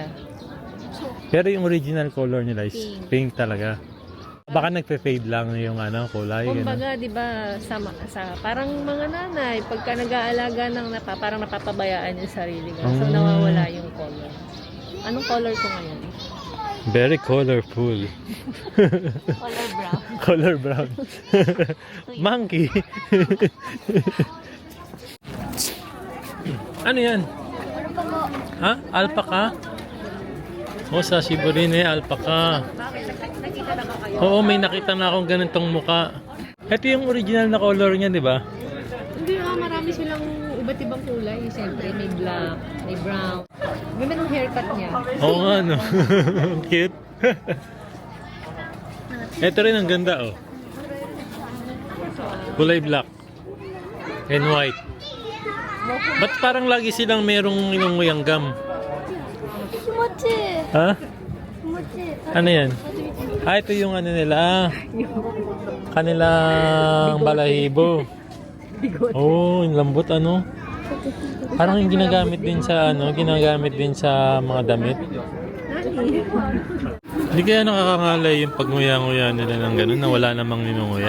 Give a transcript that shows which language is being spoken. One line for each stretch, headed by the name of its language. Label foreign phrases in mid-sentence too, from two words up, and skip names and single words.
Filipino: Pero yung
English: original color
Filipino: nila is Pink. pink talaga. Baka nagpe-fade lang yung kulay. Kumbaga, di ba, sa parang mga nanay, pagka nag-aalaga ng parang napapabayaan yung sarili nila. So, nawawala yung color. Anong color ko ngayon?
English: Very colorful. Color brown. Color brown. Monkey.
Filipino: Ano yan? Ha? Alpaca? O, sa Shiburin alpaca. Nakita na ba kayo? Oo, may nakita na akong ganitong muka. Ito yung original na color niya, di ba? Hindi marami silang iba't ibang kulay. Siyempre, may black, may brown. Ganda ng haircut niya. Oo nga, no? Cute. Ito rin ang ganda, oh. Kulay
English: black and white.
Filipino: Ba't parang lagi silang merong inunguyang gum?
Japanese: 気持ちいい
Filipino: Ha?
Japanese: 気持ちいい
Filipino: Ano yan? Ah, ito yung ano nila. Kanilang balahibo. Oh, yung lambot ano. Parang yung ginagamit din sa mga damit. Hindi kaya nakakangalay yung pagnguya-nguya nila ng gano'n na wala namang ninunguya?